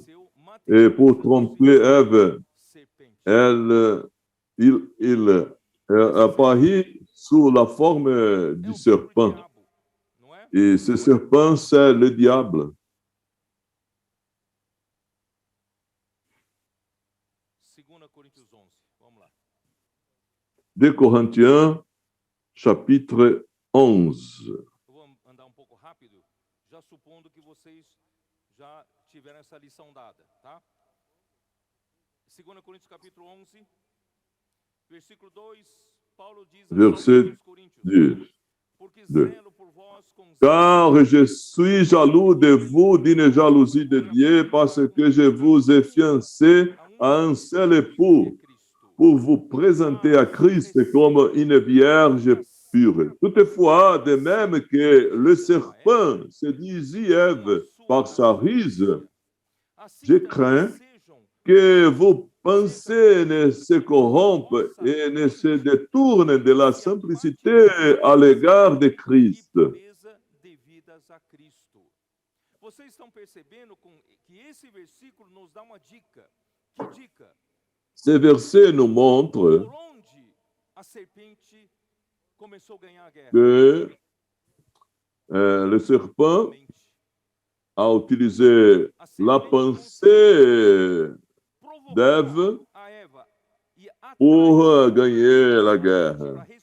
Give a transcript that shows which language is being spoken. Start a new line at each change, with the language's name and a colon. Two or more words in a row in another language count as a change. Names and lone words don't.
French: Et pour tromper Ève, il apparaît sous la forme du serpent. Et ce serpent, c'est le diable. 2 Corinthiens, chapitre 11.
Portuguese: Eu vou andar um pouco rápido, já supondo que vocês já tiveram essa lição dada, tá? 2 Coríntios capítulo 11, versículo 2, Paulo diz
French: Verset 10. Car je suis jaloux de vous d'une jalousie de Dieu parce que je vous ai fiancé à un seul époux pour vous présenter à Christ comme une vierge pure. Toutefois, de même que le serpent séduisit Ève par sa ruse, je crains que vos pensées ne se corrompent et ne se détournent de la simplicité à l'égard de Christ.
Portuguese: Vocês estão percebendo que esse versículo nos dá uma dica. Que dica?
French: Ce verset nous montre que le serpent a utilisé la pensée d'Ève pour gagner la guerre.